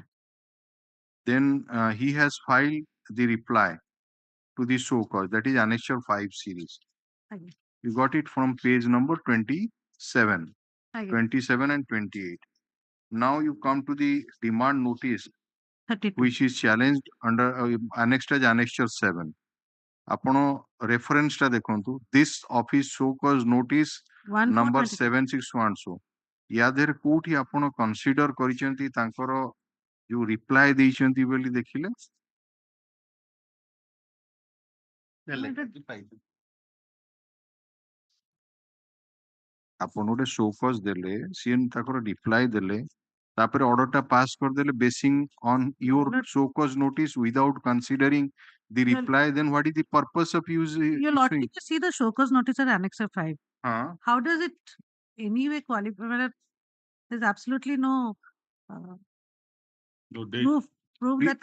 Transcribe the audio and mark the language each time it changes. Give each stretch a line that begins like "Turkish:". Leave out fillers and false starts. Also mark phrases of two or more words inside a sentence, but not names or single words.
English: Then he has filed the reply to the show cause. That is Annexure 5 series.
Odia: ଆଜ୍ଞା
English: You got it from page number 27.
Odia: ଆଜ୍ଞା
English: 27 and 28. Now you come to the demand notice, 32 which is challenged under annexed as Annexure 7.
Odia: ଆପଣ reference ଟା ଦେଖନ୍ତୁ,
English: this office show cause notice number 7612.
Odia: ୟା ଦେହରେ କୋଉଠି ଆପଣ consider କରିଛନ୍ତି ତାଙ୍କର ଯୋଉ reply ଦେଇଛନ୍ତି ବୋଲି ଦେଖିଲେ? ଆପଣ ଗୋଟେ
English: show cause
Odia: ଦେଲେ, ସିଏ ତାଙ୍କର reply ଦେଲେ, ତାପରେ order ଟା pass କରିଦେଲେ
English: basing on your show cause notice without considering the reply, then what is the purpose of using? Your lordship, you see the show cause notice at Annexure 5. How does it anyway qualify? There's absolutely no proof that